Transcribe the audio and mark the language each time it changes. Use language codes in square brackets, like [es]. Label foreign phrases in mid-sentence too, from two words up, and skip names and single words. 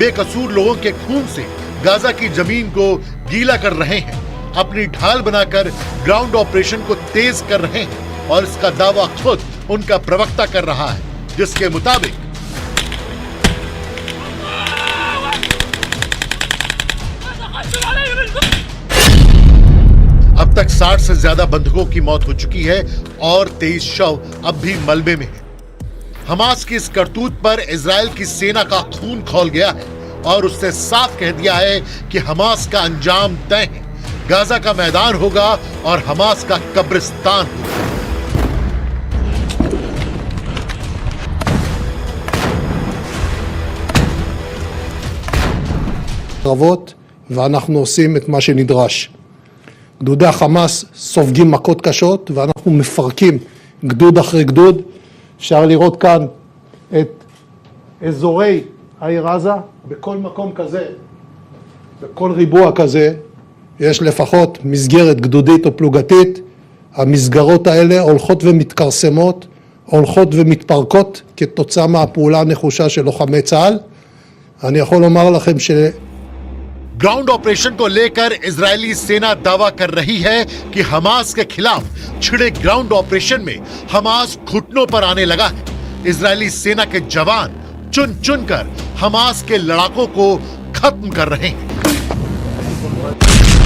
[hi] बेकसूर लोगों के खून से गाजा की जमीन को गीला कर रहे हैं, अपनी ढाल बनाकर [en] ground operation [hi] को तेज कर रहे हैं और इसका दावा खुद उनका प्रवक्ता कर रहा है, जिसके मुताबिक अब तक 60 से ज्यादा बंधुकों की मौत हो चुकी है और 23 शव अब भी मलबे में हैं। हमास की इस करतूत पर इजराइल की सेना का खून खौल गया है और उससे साफ कह दिया है कि हमास का अंजाम तय है। गाजा का मैदान होगा और हमास का कब्रिस्तान होगा। [he] קרבות, ואנחנו עושים את מה שנדרש. גדודי החמאס סופגים מכות קשות ואנחנו מפרקים גדוד אחרי גדוד. אפשר לראות כאן את אזורי העיר עזה, בכל מקום כזה, בכל ריבוע כזה, יש לפחות מסגרת גדודית או פלוגתית. המסגרות האלה הולכות ומתכרסמות, הולכות ומתפרקות כתוצאה מהפעולה הנחושה של לוחמי צה"ל. אני יכול לומר לכם ש... [en] ground operation [hi] को लेकर इजरायली सेना दावा कर रही है कि हमास के खिलाफ छिड़े [en] ground operation [hi] में हमास घुटनों पर आने लगा है। इजरायली सेना के जवान चुन चुन कर हमास के लड़ाकों को खत्म कर रहे हैं।